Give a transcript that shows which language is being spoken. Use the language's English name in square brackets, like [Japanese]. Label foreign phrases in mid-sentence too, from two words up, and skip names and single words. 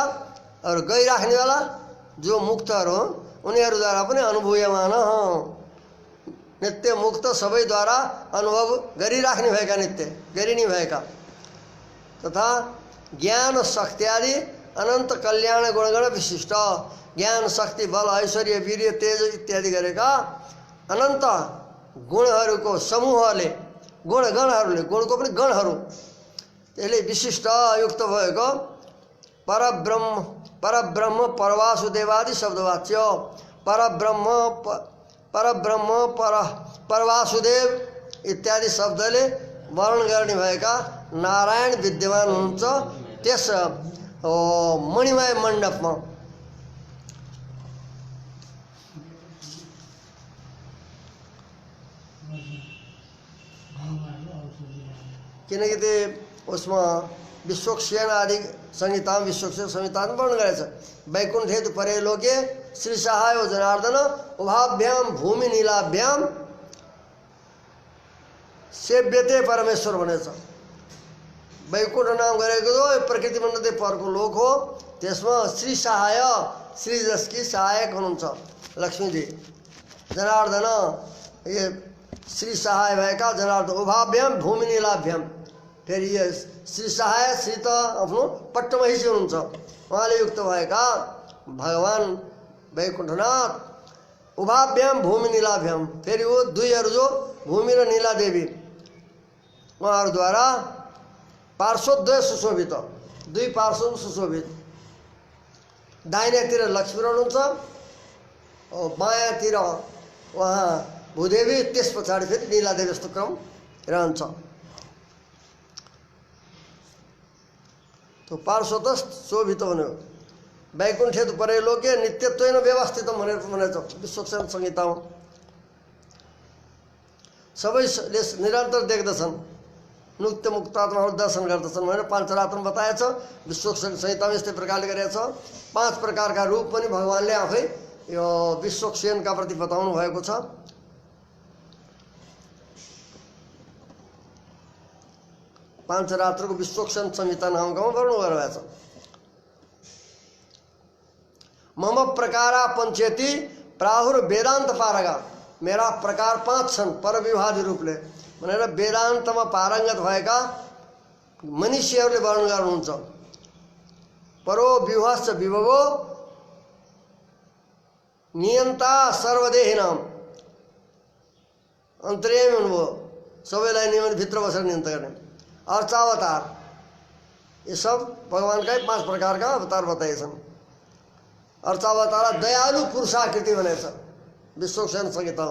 [Nepali] और गइराख्नेवाला जो मुक्तहरू हुन्, उनीहरूद्वारा पनि अनुभूयमान हँ, नित्य मुक्त सबैद्वारा अनुभव गरिराख्ने भएका, नित्य गरिने भएका, तथा ज्ञान शक्ति आदि अनन्त कल्याण गुणगण विशिष्ट, ज्ञान शक्ति बल ऐश्वर्य वीर्य तेज इत्यादि गरेका अनन्त गुणहरूको समूहले, गुणगणहरूले, गुणको पनि गणहरू, त्यसले विशिष्ट युक्त भएको परब्रह्म परवासुदेवादि शब्दवाच्य, परब्रह्म परवासुदेव इत्यादि शब्दले वर्णन गर्ने भएका नारायण विद्यमान हुनुहुन्छ त्यस मणिमय मण्डपमा। किनकि त्यो उसमा विश्वक्सेन आदि संहिता विश्वक्सेन संहिता वर्णन गरेछ। [Sanskrit] वैकुण्ठ हेतु परे लोके श्री सहाय जनार्दन उभाभ्याम भूमि नीलाभ्याम सेव्यते परमेश्वर भनेछ। [Nepali] वैकुण्ठ नाम गरेको जो प्रकृति मण्डलदेखि परको लोक हो, त्यसमा श्री सहाय, श्री जसकी सहायक हुनुहुन्छ लक्ष्मीजी, जनार्दन ये श्री सहाय भएका जनार्दन, [Sanskrit] उभाभ्याम भूमि नीलाभ्याम, [Nepali] फेरि ये श्री सहाय, श्री त आफ्नो पट्टमहिषी हुनुहुन्छ, उहाँले युक्त भएका भगवान वैकुण्ठनाथ, [Sanskrit] उभाभ्याम भूमि नीलाभ्याम, [Nepali] फेरि वो दुईहरू जो भूमि र नीला देवी, उहाँहरूद्वारा पार्श्वद्वय सुशोभित, दुई पार्श्व सुशोभित, दाहिनेतिर लक्ष्मी रहनुहुन्छ और बायाँतिर उहाँ भूदेवी, त्यस पछाडि फेरि नीलादेवी, यस्तो क्रम रहन्छ। तो पार्श्वत शोभित हुने हो। [Sanskrit] वैकुण्ठे तो परे लोके नित्यत्वेन व्यवस्थित [Nepali] भनेर भनेछ विश्वक्सेन संहितामा। सबैले निरन्तर देख्दछन्, मुक्त मुक्तात्माहरू दर्शन गर्दछन् भनेर पाञ्चरात्रमा बताएछ। विश्वक्सेन संहितामा यस्तै प्रकारले गरेछ। 5 प्रकारका रूप पनि भगवानले आफै यो विश्वक्सेनका प्रति बताउनु भएको छ। पाञ्चरात्रको विश्वक्सेन संहिता नामकमा वर्णन गरेको छ। [Sanskrit] मम प्रकारा पञ्चेति प्राहुर वेदान्त पारगा। [Nepali] मेरा प्रकार 5 छन् परविभादी रूपले भनेर वेदान्तमा पारङ्गत भएका मनीषीहरूले वर्णन गर्नुहुन्छ। [Sanskrit] परो विभाश्च विभवो नियन्ता सर्वदेहिनाम। [Nepali] अन्तर्यामी हुनुभयो, सबैलाई नियमन भित्र बसेर नियन्त्रण गर्ने। अर्चावतार, ये सब भगवानकै 5 प्रकारका अवतार बताएछन्। अर्चावतार दयालु पुरुषाकृति भनेछ विश्वक्सेन संहितामा।